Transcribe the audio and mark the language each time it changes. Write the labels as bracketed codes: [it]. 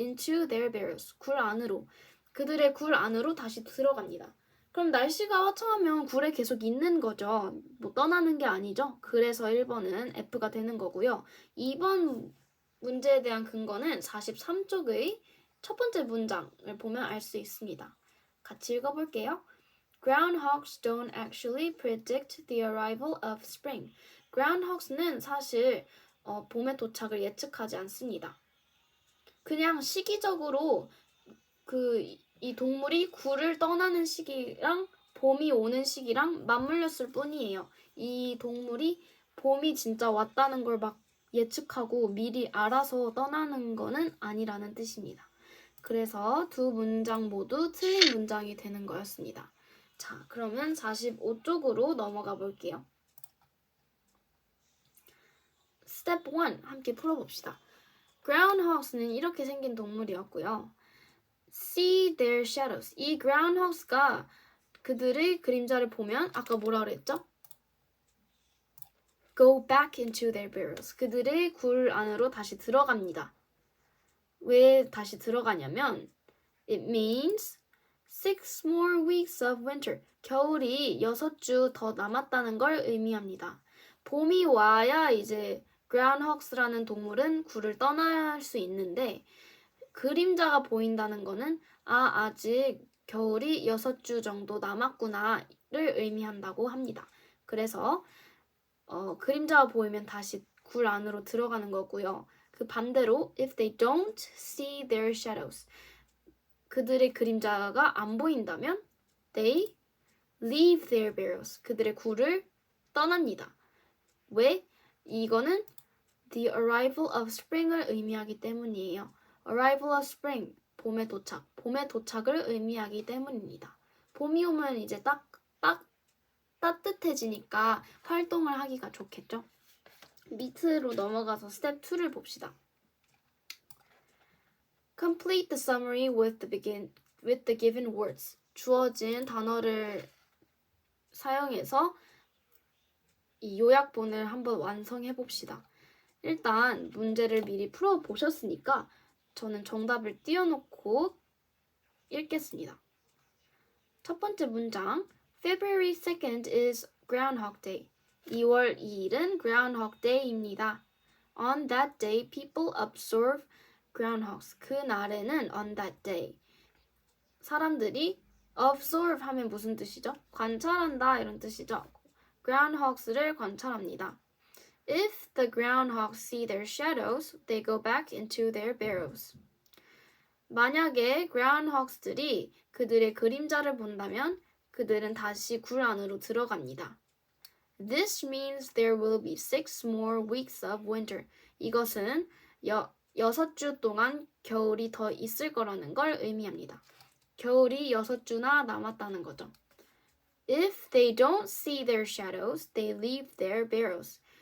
[en] into their burrows, [ko] 굴 안으로. 그들의 굴 안으로 다시 들어갑니다. 그럼 날씨가 화창하면 굴에 계속 있는 거죠. 떠나는 게 아니죠. 그래서 1번은 F가 되는 거고요. 2번 문제에 대한 근거는 43쪽의 첫 번째 문장을 보면 알 수 있습니다. 같이 읽어볼게요. [en] Groundhogs don't actually predict the arrival of spring. [ko] Groundhogs는 사실 봄의 도착을 예측하지 않습니다. 그냥 시기적으로 이 동물이 굴을 떠나는 시기랑 봄이 오는 시기랑 맞물렸을 뿐이에요. 이 동물이 봄이 진짜 왔다는 걸 막 예측하고 미리 알아서 떠나는 거는 아니라는 뜻입니다. 그래서 두 문장 모두 틀린 문장이 되는 거였습니다. 자, 그러면 45쪽으로 넘어가 볼게요. 스텝 1 함께 풀어봅시다. groundhogs는 이렇게 생긴 동물이었고요. [en] See their shadows. [ko] 이 groundhogs가 그들의 그림자를 보면 아까 뭐라 그랬죠? [en] Go back into their burrows. [ko] 그들의 굴 안으로 다시 들어갑니다. 왜 다시 들어가냐면 [en] It means 6 more weeks of winter. [ko] 겨울이 6주 더 남았다는 걸 의미합니다. 봄이 와야 이제 groundhogs라는 동물은 굴을 떠날 수 있는데 그림자가 보인다는 거는 아직 겨울이 6주 정도 남았구나를 의미한다고 합니다. 그래서 그림자가 보이면 다시 굴 안으로 들어가는 거고요. 그 반대로 [en] if they don't see their shadows [ko] 그들의 그림자가 안 보인다면 [en] they leave their burrows [ko] 그들의 굴을 떠납니다. 왜? 이거는 [en] the arrival of spring을 [ko] 의미하기 때문이에요. [en] arrival of spring, [ko] 봄의 도착을 의미하기 때문입니다. 봄이 오면 이제 딱 따뜻해지니까 활동을 하기가 좋겠죠. 밑으로 넘어가서 스텝 2를 봅시다. [en] Complete the summary with the given words. [ko] 주어진 단어를 사용해서 이 요약본을 한번 완성해 봅시다. 일단 문제를 미리 풀어 보셨으니까 저는 정답을 띄워놓고 읽겠습니다. 첫 번째 문장. [en] February 2nd is Groundhog Day. [ko] 2월 2일은 Groundhog Day입니다. [en] On that day, people observe groundhogs. [ko] 그날에는 [en] on that day. [ko] 사람들이 observe 하면 무슨 뜻이죠? 관찰한다 이런 뜻이죠. groundhogs를 관찰합니다. [en] If the groundhogs see their shadows, they go back into their burrows. [ko] 만약에 groundhogs들이 그들의 그림자를 본다면 그들은 다시 굴 안으로 들어갑니다. [en] This means there will be 6 more weeks of winter. [ko] 이것은 6주 동안 겨울이 더 있을 거라는 걸 의미합니다. 겨울이 6주나 남았다는 거죠. [en] If they don't see their shadows, they leave their burrows.